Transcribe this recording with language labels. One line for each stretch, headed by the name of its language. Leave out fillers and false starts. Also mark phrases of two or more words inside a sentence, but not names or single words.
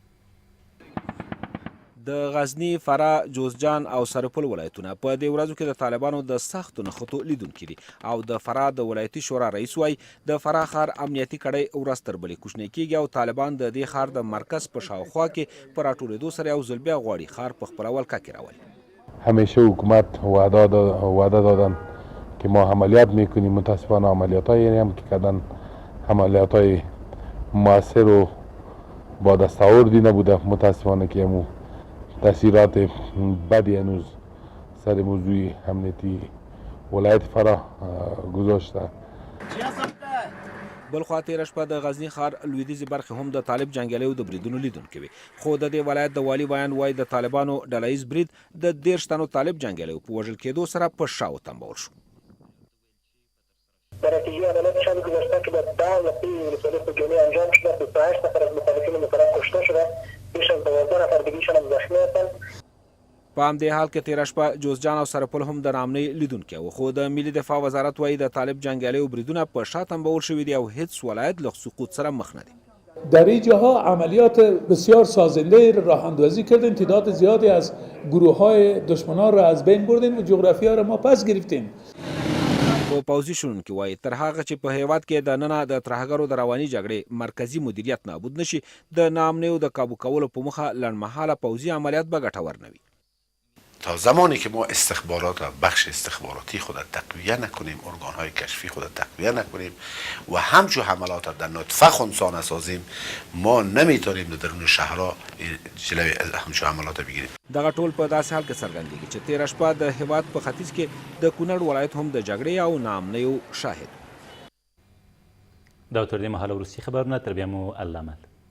Pashto: د غزني، فراه، جوزجان او سرپل ولایتونه په دې ورځو کې د طالبانو د سختو نښتو لیدونکي دي او د فراه د ولایتي شورا رئیس وایي د فراه ښار امنیتي کړۍ ورځ تر بلې کوچنۍ کیږي او طالبان د دې ښار د مرکز په شاوخوا کې په راټولېدو سره یو ځل بیا غواړي ښار په خپله ولکه کې راولي.
Persian: همیشه حکومت وعده دادن که ما عملیات میکنیم، متاسفانه عملیاتایی هم که کردن عملیاتای موثر و با دستاوردی نبوده. متاسفانه که همون تاثیرات بدی هنوز سر موضوع امنیتی ولایت فراه گذاشته.
Pashto: بلخوا تېره شپه د غزني ښار لویدیځې برخې هم د طالب جنګیالیو د بریدونو لیدونکي وي، خو د دې ولایت د والي بیان وایي د طالبانو ډله ییز برید د 13 تنو طالب جنګیالیو په وژل کېدو سره په شا وتنبول شو.
Persian: در نتیجه عملیات شب گذشته که در 10 نفر ولسوالی خودجانی انجام شده، 28 نفر از مخالفین مطلق کشته شده، بیش از 12 نفر دیگرشان هم زخمی هستند.
Pashto: په همدې حال کې تېره شپه جوزجان او سرپل هم د ناامنۍ لیدونکي وو، خو د ملي دفاع وزارت وایي د طالب جنګیالیو بریدونه په شا تنبول شوي دي او هیڅ ولایت له سقوط سره مخ نه دی.
Persian: در این جاها عملیات بسیار سازنده راه اندازی کردیم، تعداد زیادی از گروه های دشمنان را از بین بردیم و جغرافیا را ما پس گرفتیم.
Pashto: خو پوځي شنونکي وایي تر هغه چې په هیواد کې د ننه د ترهګرو د رواني جګړې مرکزي مدیریت نابود نشي، د ناامنیو د کابو کولو په موخه لنډمهاله پوځي عملیات به ګټور نه وي.
Persian: تا زمانی که ما استخبارات و بخش استخباراتی خود تقویه نکنیم، ارگانهای کشفی خود تقویه نکنیم و همچون حملات در نطفه خنثی نسازیم، ما نمیتونیم در درون شهرها جلوی همچون حملات بگیریم.
Pashto: دغه ټول په داسې حال کې څرګندېږي چې تېره شپه د هیواد په ختیځ کې د کونړ ولایت هم د جګړې او ناامنیو شاهد. دا تر دې مهاله وروستي خبرونه، تر بیا مو الله امان.